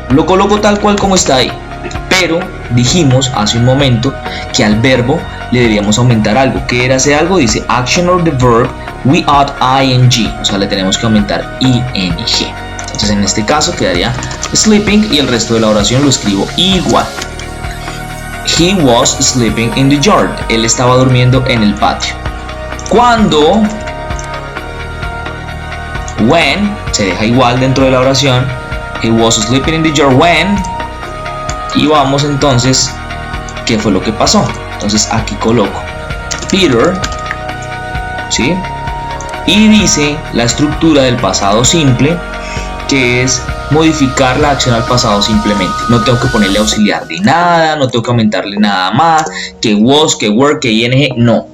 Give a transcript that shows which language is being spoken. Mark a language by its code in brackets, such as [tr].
[es] Lo coloco tal cual como está ahí. Pero dijimos hace un momento que al verbo le debíamos aumentar algo. ¿Qué era ese algo? Dice [en] action or the verb we add ing. [es] O sea, le tenemos que aumentar ing. Entonces en este caso quedaría sleeping y el resto de la oración lo escribo igual. [en] He was sleeping in the yard. [es] Él estaba durmiendo en el patio. Cuando, when, se deja igual dentro de la oración. [en] He was sleeping in the yard when. [es] Y vamos entonces, ¿qué fue lo que pasó? Entonces aquí coloco Peter, ¿sí? Y dice la estructura del pasado simple, que es modificar la acción al pasado simplemente. No tengo que ponerle auxiliar de nada, no tengo que aumentarle nada más, que was, que were, que ing, no.